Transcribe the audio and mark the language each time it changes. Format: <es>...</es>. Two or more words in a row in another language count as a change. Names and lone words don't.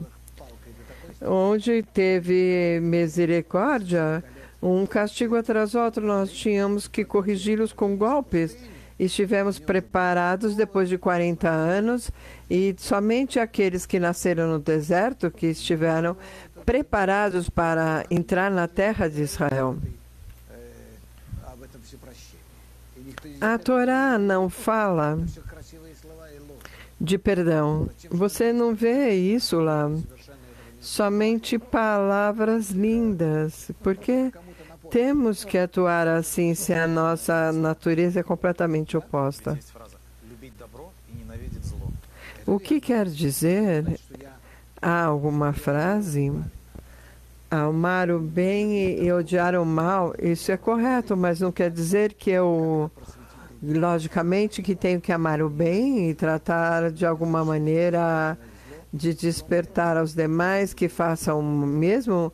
<pt>Onde teve misericórdia, um castigo atrás do outro, nós tínhamos que corrigi-los com golpes. Estivemos preparados depois de 40 anos e somente aqueles que nasceram no deserto que estiveram preparados para entrar na terra de Israel.</pt> <ru>Об этом всепрощении. И никто не</ru> <pt>A Torá não fala</pt> <ru>все красивые слова и ложь.</ru> <pt>de perdão. Você não vê isso lá.</pt> <ru>Совершенно этого не</ru> <pt>Somente palavras lindas. Porque temos que atuar assim se a nossa natureza é completamente oposta.</pt> <ru>Есть фраза «любить добро и ненавидеть зло».</ru> <pt>O que quer dizer?</pt> <ru>что я</ru> <pt>Há alguma frase? Amar o bem e odiar o mal, isso é correto, mas não quer dizer que eu Logicamente que tenho que amar o bem e tratar de alguma maneira de despertar aos demais que façam o mesmo.</pt>